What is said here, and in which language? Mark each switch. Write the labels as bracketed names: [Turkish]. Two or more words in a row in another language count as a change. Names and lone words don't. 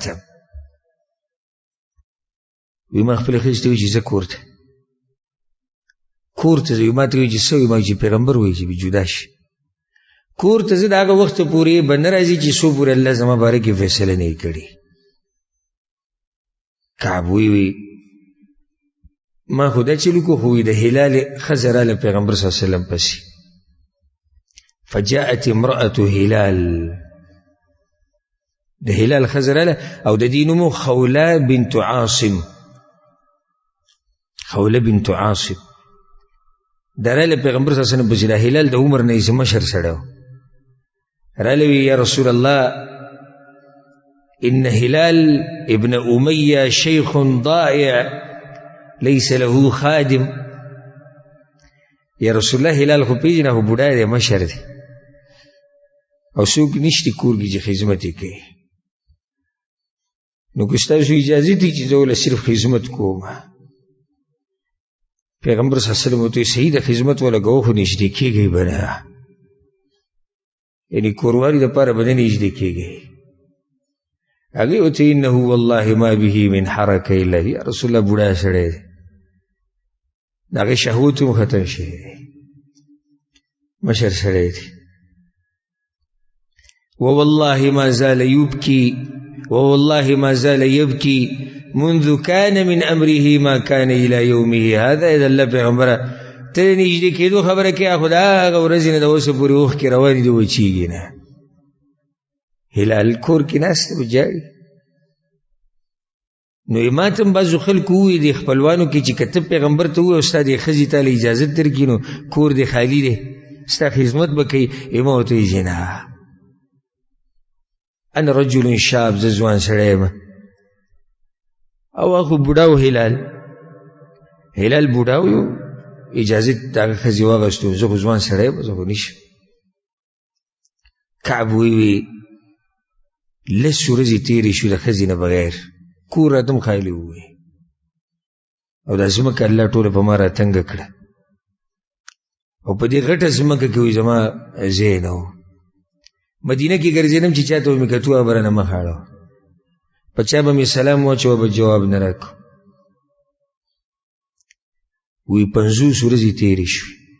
[Pashto] وی ما خپلې ښځې ته وایي چې زه کور ته کور ته ځو ما ته وایي چې څه وایي ما چې پیغمبر وایي چې جدا شي کور ته زه د هغه وخته پورې به نه راځي چې څو پورې الله زما باره کې فیصله نه وي کړې کعب وی ما خو دا چلو کو خو د هلال ښځه راله پیغمبر [Arabic] صلی الله علیه وسلم [Pashto] پسې [Arabic] فجاءت امرأة هلال [Pashto] د هلال ښځه راله او د دې نوم خوله بنت عاصم خوله بنت عاصم دا راله پیغمبر [Arabic] صلی الله علیه وسلم [Pashto] پسې د هلال د عمر نه یې مشر سړی و راله وی یا رسول الله [Arabic] إن هلال ابن أمية شيخ ضائع ليس له خادم [Pashto] یا رسول الله هلال خو پیژنه خو بوډا دی مشر دی او څوک نشته کور کې چې خدمت یې کوي نو که ستاسو اجازه دی چې زه ورله صرف خدمت کوم پیغمبر [Arabic] صلی الله علیه وسلم [Pashto] ورته صحیح د خدمت وله کوه خو نږدې کېږئ به نه یعنې کوروالي دپاره به نه نږدې کېږئ هغې ورته [Arabic] انه والله ما به من حرکه الا یا رسول الله [Pashto] بوډا سړی دی د هغې شهوت هم ختم شوی دی مشر سړی دی [Arabic] ووالله ما زال يبكي ووالله ما زال يبكي منذ كان من أمره ما كان إلى يومه هذا [Pashto] إذا الله پیغمبره ته نږدې کېدو خبره کې خو د هغه ورځې نه د اوسه پورې اوښکې روانې دي وچېږي نه هلال کور کې ناست به جاړي نو ما ته هم بعضو خلکو ووایي د خپلوانو کې چې که ته پیغمبر ته ووایي او ستا دې ښځې تاله اجازت درکړي نو کور دې خالي دی ستا خدمت به کوي ما ورته وایي چې نه [Arabic] انا رجل شاب [Pashto] زه ځوان سړی یم او هغه بوډا و هلال بوډا و اجازت د هغه ښځې واخیستو زه خو ځوان سړی یم زه خو نشم کعب وی لس ورځې تېرې شو د ښځې نه بغیر کور راته هم خالي ووی او دا ځمکه الله ټوله په ما راتنګه کړه او په دې غټه ځمکه کې وایي زما ځای نه و مدینه کې ګرځېدم چې چاته مې کتو خبره نه مخ اړه په چا به مې سلام واچوه به جواب نه راکړو وی 50 ورځې تېرې شوې